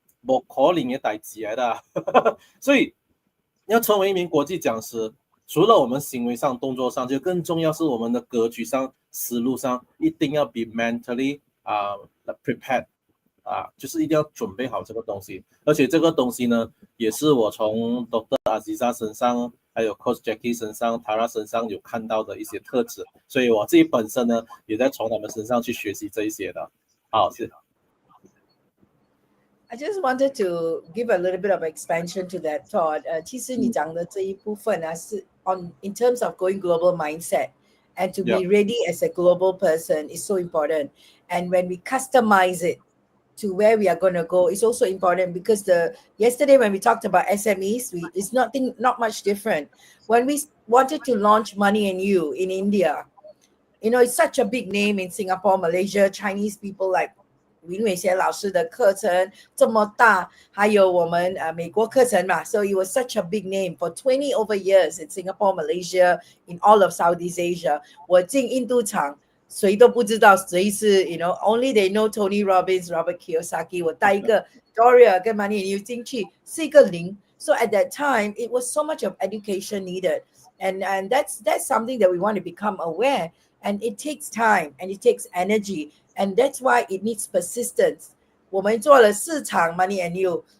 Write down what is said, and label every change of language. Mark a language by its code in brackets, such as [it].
[zh] 不可能的代志来的，所以要成为一名国际讲师，除了我们行为上、动作上，就更重要是我们的格局上、思路上，一定要 [en] be mentally prepared。 [zh] 就是一定要准备好这个东西，而且这个东西呢，也是我从 Dr. Aziza 身上，还有 Coach Jackie 身上、Tara 身上有看到的一些特质，所以我自己本身呢，也在从他们身上去学习这一些的。好，谢谢。 [en] I just wanted to give a little bit of expansion to that thought. [zh] 其实你讲的这一部分呢，是 [en] in terms of going global mindset and to be ready as a global person is so important. And when we customize it to where we are going to go is also important, because yesterday when we talked about SMEs, it's not much different. When we wanted to launch Money and You in India, it's such a big name in Singapore, Malaysia, Chinese people like [zh] 林伟贤老师的课程这么大，还有我们美国课程嘛， [en] so it was such a big name for 20 over years in Singapore, Malaysia, in all of Southeast Asia. [zh] 我进印度场谁都不知道谁是 [en] only they know [zh] Tony Robbins, Robert Kiyosaki. 我带一个 Doria 跟 Money and You 进去是一个零。 [en] So at that time, it was so much of education needed. And that's something that we want to become aware. And it takes time and it takes energy. And that's why it needs persistence. [zh] 我们做了4场 Money and You.